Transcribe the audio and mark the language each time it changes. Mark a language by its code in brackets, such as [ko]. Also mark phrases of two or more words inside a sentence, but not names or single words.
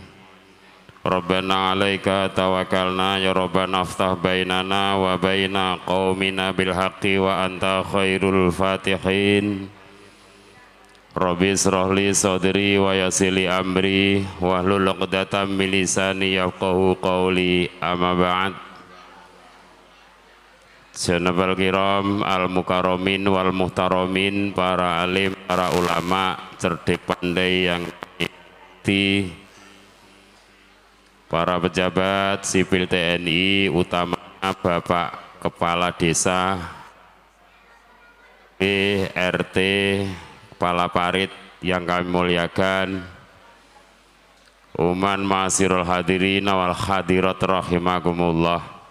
[ar] ربنا عليك توكلنا يا ربنا افتح بيننا وبين قومنا بالحق وأنت خير الفاتحين. رب اشرح لي صدري ويسر لي أمري واحلل عقدة من لساني يفقهوا قولي، أما بعد. جناب الكرام المكرمين والمحترمين, [id] para alim, para ulama cerdik pandai yang di para pejabat sipil TNI, utamanya Bapak Kepala Desa, RT, Kepala Parit yang kami muliakan, [ar] أما معاشر الحاضرين والحاضرات رحمكم الله.